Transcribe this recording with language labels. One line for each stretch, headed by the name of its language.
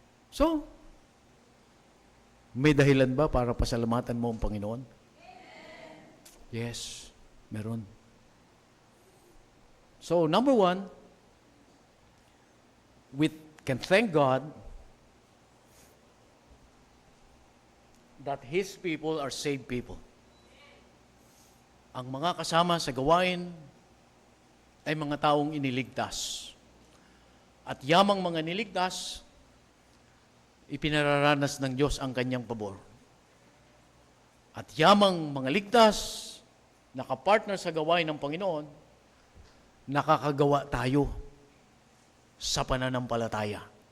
Filipino: So, may dahilan ba para pasalamatan mo ang Panginoon? Yes, meron.
English: So, number one, we can thank God that His people are saved people.
Filipino: Ang mga kasama sa gawain ay mga taong iniligtas. At yamang mga niligtas, ipinararanas ng Diyos ang kanyang pabor. At yamang mga ligtas, nakapartner sa gawain ng Panginoon, nakakagawa tayo sa pananampalataya.